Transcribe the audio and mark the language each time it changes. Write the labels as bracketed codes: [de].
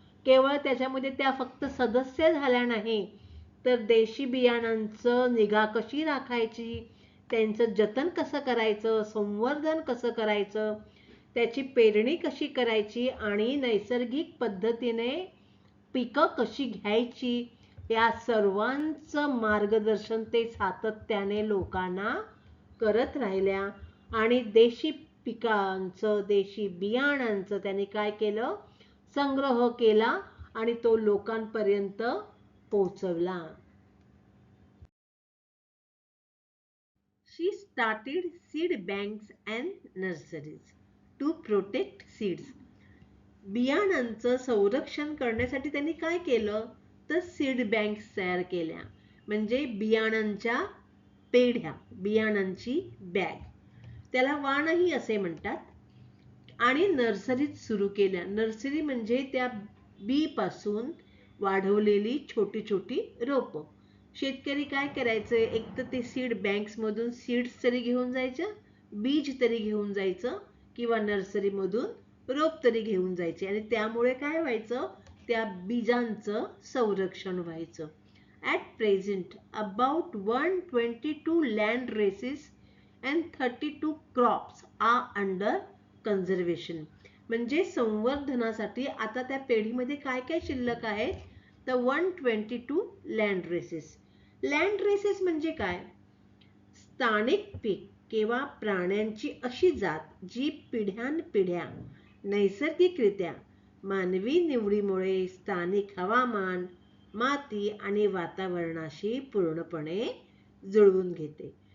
[mr] केवळ त्याच्यामध्ये त्या फक्त सदस्य झाल्या नाही तर देशी बियाणांचं निगा कशी राखायची, त्यांचं जतन कसं करायचं, संवर्धन कसं करायचं, त्याची पेरणी कशी करायची आणि नैसर्गिक पद्धतीने पिकं कशी घ्यायची, या सर्वांचं मार्गदर्शन ते सातत्याने लोकांना करत राहिल्या. आणि देशी पिकांचं, देशी बियाणांचं त्यांनी काय केलं, संग्रह केला आणि तो लोकांपर्यंत पोहोचवला. [en] She started seed banks and nurseries to protect seeds. [mr] बियाणांचं संरक्षण करण्यासाठी त्यांनी काय केलं तर सीड बँक्स तयार केल्या, म्हणजे बियाणांच्या पेढ्या, बियाणांची बॅग, त्याला वाणही असे म्हणतात. आणि नर्सरीज सुरू केल्या. नर्सरी म्हणजे त्या बी पासून वाढवलेली छोटी छोटी रोपं. शेतकरी काय करायचं, एक तर ते सीड बँक्स मधून सीड्स तरी घेऊन जायचं, बीज तरी घेऊन जायचं किंवा नर्सरी मधून रोप तरी घेऊन जायचे आणि त्यामुळे काय व्हायचं, त्या बीजांचं संरक्षण व्हायचं. [en] At present, about 122 land races and 32 crops are under conservation. [mr] म्हणजे संवर्धनासाठी आता त्या पेढीमध्ये काय काय शिल्लक आहेत तर 122 लँड रेसेस, लँड रेसेस म्हणजे काय? स्थानिक पीक किंवा प्राण्यांची अशी जात जी पिढ्यानपिढ्या नैसर्गिकरित्या मानवी निवडीमुळे स्थानिक हवामान, माती आणि वातावरणाशी पूर्णपणे जुळवून घेते.